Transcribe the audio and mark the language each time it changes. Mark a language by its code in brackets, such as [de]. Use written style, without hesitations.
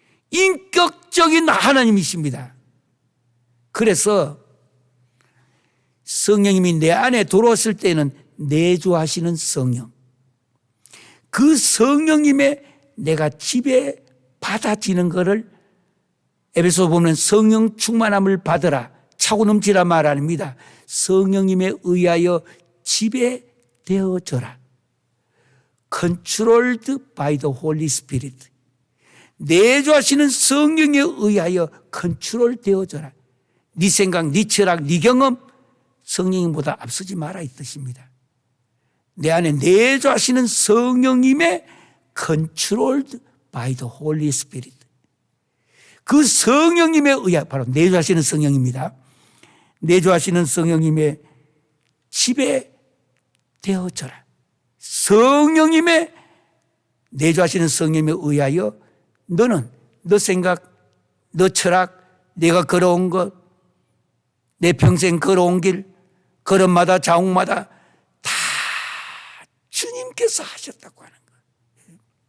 [ko] 인격적인 하나님이십니다. 그래서 성령님이 내 안에 들어왔을 때는 내주하시는 성령, 그 성령님의 내가 지배받아지는 것을 에베소 보면 성령 충만함을 받으라, 차고 넘치라 말 아닙니다. 성령님에 의하여 지배되어져라. [en] Controlled by the Holy Spirit. [ko] 내주하시는 성령에 의하여 컨트롤 되어져라. 네 생각, 네 철학, 네 경험 성령님보다 앞서지 마라 이 뜻입니다. 내 안에 내주하시는 성령님의 [en] Controlled by the Holy Spirit. [ko] 그 성령님에 의하여, 바로 내주하시는 성령입니다. 내주하시는 성령님의 지배되어져라. 성령님의 내주하시는 성령님에 의하여 너는 너 생각, 너 철학, 내가 걸어온 것, 내 평생 걸어온 길, 걸음마다 자옥마다 다 주님께서 하셨다고 하는 거예요.